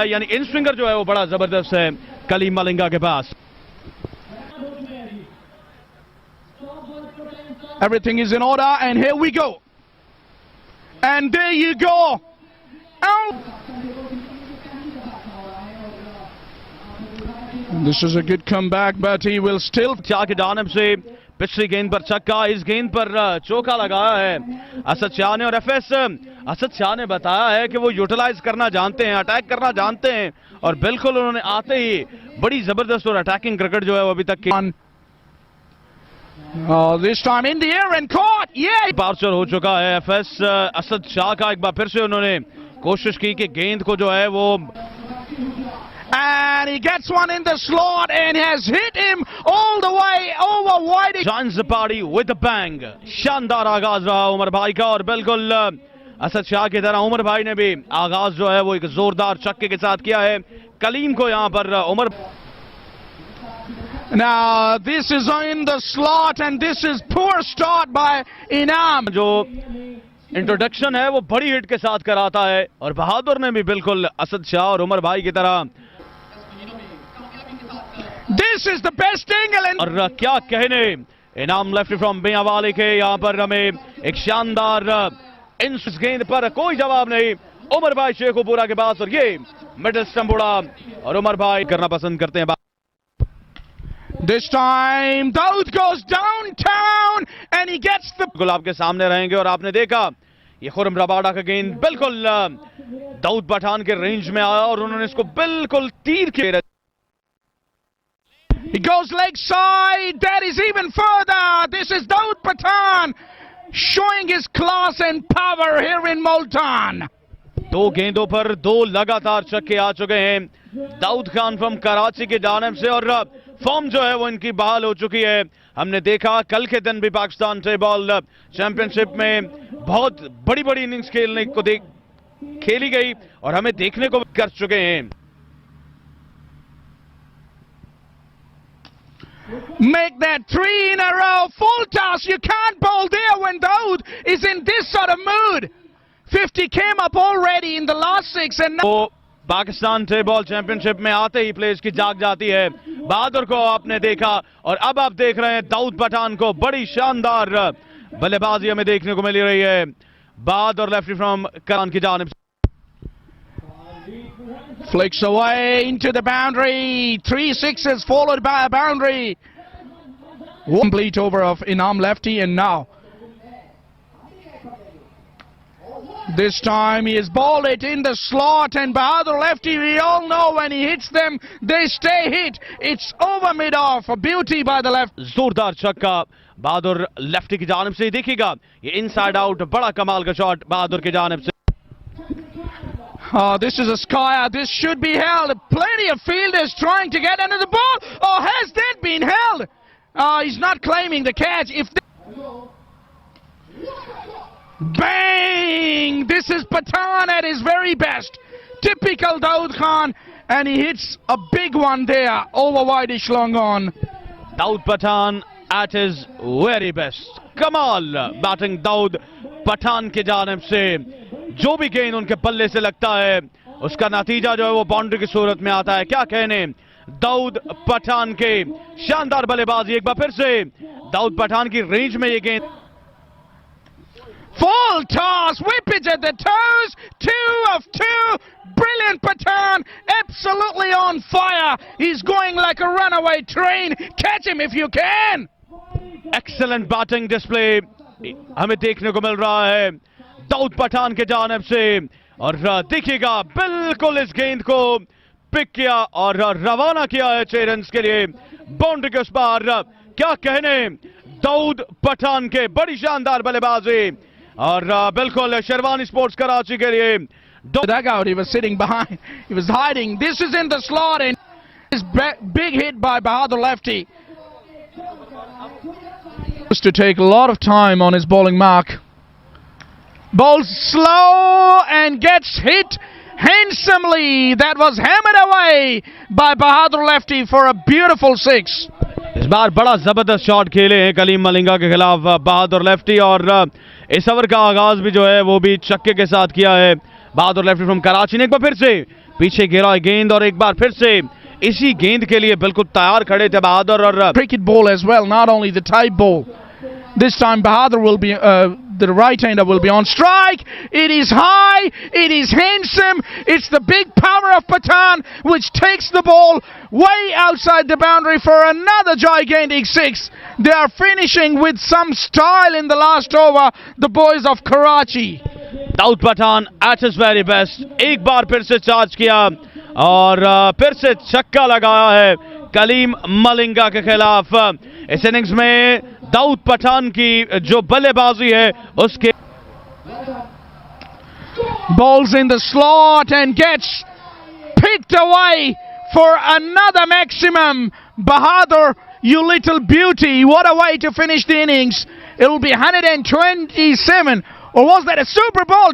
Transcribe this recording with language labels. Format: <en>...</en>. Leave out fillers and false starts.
<hi>यानी इन स्विंगर जो है वो बड़ा जबरदस्त है कलीम मलिंगा के पास।</hi> <en>Everything is in order, and here we go. And there you go. Out. This is a good comeback, but he will still.</en> <hi>Shah की जानिब से पिछली गेंद पर छक्का, इस गेंद पर चौका लगाया है असद शाह ने। और एफएस असद शाह ने बताया है कि वो यूटिलाइज करना जानते हैं, अटैक करना जानते हैं, और बिल्कुल उन्होंने आते ही बड़ी जबरदस्त और अटैकिंग क्रिकेट जो है वो अभी तक</hi> <en>this time in the air and caught. Yeah.</en> <hi>पार्चर हो चुका है एफएस असद शाह का। एक बार फिर से उन्होंने कोशिश की कि गेंद को जो है वो,</hi> <en>and he gets one in the slot and has hit him all the way over wide. joins the party with a bang.</en> <hi>शानदार आगाज रहा उमर भाई का, और बिल्कुल असद शाह की तरह उमर भाई ने भी आगाज जो है वो एक जोरदार छक्के के साथ किया है। कलीम को यहां पर Umar,</hi> <en>now this is in the slot and this is poor start by Inam.</en> <hi>जो इंट्रोडक्शन है वो बड़ी हिट के साथ कराता है, और बहादुर ने भी बिल्कुल असद शाह और उमर भाई की तरह।</hi> <en>This is the best angle and</en> <hi>और क्या कहने इनाम लेफ्ट फ्रॉम मियांवाली के, यहां पर हमें एक शानदार इन गेंद पर कोई जवाब नहीं उमर भाई शेखुपुरा के पास, और ये मिडिल स्टंप उड़ा और उमर भाई करना पसंद करते हैं।</hi> <en>this time Daud goes downtown and he gets the.</en> <hi>बिल्कुल आपके सामने रहेंगे, और आपने देखा ये खुरम रबाडा का गेंद बिल्कुल दाऊद पठान के रेंज में आया और उन्होंने इसको बिल्कुल तीर के।</hi> <en>He goes leg side. That is even further. This is Daud Pathan showing his class and power here in Multan.</en> <hi>दो गेंदों पर दो लगातार छक्के आ चुके हैं दाऊद खान फ्रॉम कराची की जानिब से, और फॉर्म जो है वो इनकी बहाल हो चुकी है। हमने देखा कल के दिन भी पाकिस्तान टेबल चैंपियनशिप में बहुत बड़ी बड़ी इनिंग्स खेली गई और हमें देखने को कर चुके हैं।</hi> <en>Make that 3 in a row. Full toss. You can't bowl there when Daud is in this sort of mood. 50 came up already in the last 6 and now.</en> <hi>तो पाकिस्तान टेबल चैंपियनशिप में आते ही प्लेस की जाग जाती है। बहादुर को आपने देखा, और अब आप देख रहे हैं दाऊद पठान को। बड़ी शानदार बल्लेबाजी हमें देखने को मिल रही है बहादुर लेफ्टी फ्रॉम करान की जानिब।</hi> <en>Flicks away into the boundary. 3 sixes followed by a boundary. Complete over of Inam lefty, and now this time he has bowled it in the slot, and Bahadur lefty, we all know when he hits them they stay hit. It's over mid off, a beauty by the left.</en> <hi>जोरदार छक्का बहादुर lefty की जानिब से। देखिएगा ये inside out बड़ा कमाल का शॉट बहादुर की जानिब से।</hi> <en>Oh, this is a skyer. This should be held. Plenty of fielders trying to get under the ball. Oh, has that been held? He's not claiming the catch. If bang! This is Pathan at his very best. Typical Daud Khan, and he hits a big one there over wideish long on. Daud Pathan at his very best.</en> <hi>कमाल batting Dawood Pathan की जानिब से। जो भी गेंद उनके बल्ले से लगता है उसका नतीजा जो है वो बाउंड्री की सूरत में आता है। क्या कहने दाऊद पठान के शानदार बल्लेबाजी। एक बार फिर से दाऊद पठान की रेंज में ये गेंद।</hi> <en>Full toss, whippage at the toes, 2 of 2. Brilliant Pathan, absolutely on fire. He's going like a runaway train. Catch him if you can. Excellent batting display</en> <hi>हमें देखने को मिल रहा है दाऊद पठान के जानिब से, और देखिएगा बिल्कुल इस गेंद को पिक किया और रवाना किया है 6 रन के लिए बाउंड्री के उस पार। क्या कहने दाऊद पठान के, बड़ी शानदार बल्लेबाजी, और बिल्कुल शेरवानी स्पोर्ट्स कराची के लिए।</hi> <en>Dugout, he was sitting behind, he was hiding. This is in the slot, and this big hit by Bahadur lefty. Used to take a lot of time on his bowling mark. Bowls slow and gets hit handsomely. That was hammered away by Bahadur lefty for a beautiful 6.</en> <hi>इस बार बड़ा जबरदस्त shot खेले हैं कलीम मलिंगा के खिलाफ बहादुर lefty, और इस over का आगाज भी जो है वो भी छक्के के साथ किया है बहादुर लेफ्टी फ्रॉम कराची ने। एक बार फिर से पीछे गिरा है गेंद और एक बार फिर से इसी गेंद के लिए बिल्कुल तैयार खड़े थे बहादुर और</hi> <en>cricket ball as well, not only the type ball. This time Bahadur will be, the right-hander will be on strike. It is high, it is handsome, it's the big power of Pathan which takes the ball way outside the boundary for another gigantic six. They are finishing with some style in the last over, the boys of Karachi.</en> <hi>Dawood Pathan</hi> <en>at his very best,</en> <hi>एक बार फिर से charge किया और फिर से छक्का लगाया है कलीम मलिंगा के खिलाफ। इस इनिंग्स में दाऊद पठान की जो बल्लेबाजी है उसके</hi> <en>Balls in the slot and gets picked away for another maximum. Bahadur, you little beauty, what a way to finish the innings. It will be 127, or was that a Super Bowl?</en>